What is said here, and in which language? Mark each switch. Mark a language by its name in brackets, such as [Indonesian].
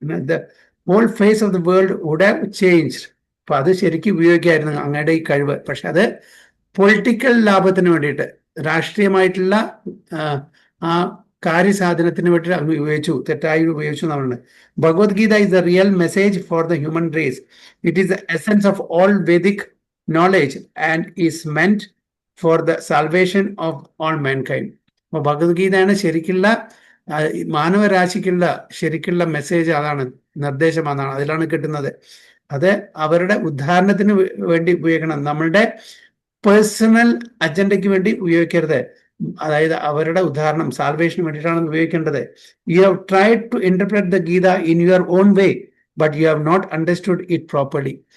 [English] The whole face of the world would have changed. [Malayalam] അപ്പൊ അത് ശരിക്കും ഉപയോഗിക്കായിരുന്നു അങ്ങയുടെ ഈ കഴിവ്. പക്ഷെ അത് പൊളിറ്റിക്കൽ ലാഭത്തിന് വേണ്ടിയിട്ട്, രാഷ്ട്രീയമായിട്ടുള്ള ആ കാര്യസാധനത്തിന് വേണ്ടിയിട്ട് അങ്ങ് ഉപയോഗിച്ചു, തെറ്റായി ഉപയോഗിച്ചു എന്നാണ്. [English] Bhagavad Gita is the real message for the human race. It is the essence of all Vedic knowledge and is meant for the salvation of all mankind. [Malayalam] അപ്പോൾ ഭഗവത്ഗീതയാണ് ശരിക്കുള്ള മാനവരാശിക്കുള്ള ശരിക്കുള്ള മെസ്സേജ്, അതാണ് നിർദ്ദേശം, അതാണ് അതിലാണ് കിട്ടുന്നത്. അത് അവരുടെ ഉദ്ധാരണത്തിന് വേണ്ടി ഉപയോഗിക്കണം, നമ്മളുടെ പേഴ്സണൽ അജണ്ടയ്ക്ക് വേണ്ടി ഉപയോഗിക്കരുത്. അതായത് അവരുടെ ഉദാഹരണം സാൽവേഷന് വേണ്ടിയിട്ടാണ് ഉപയോഗിക്കേണ്ടത്. [English] You have tried to interpret the Gita in your own way, but you have not understood it properly.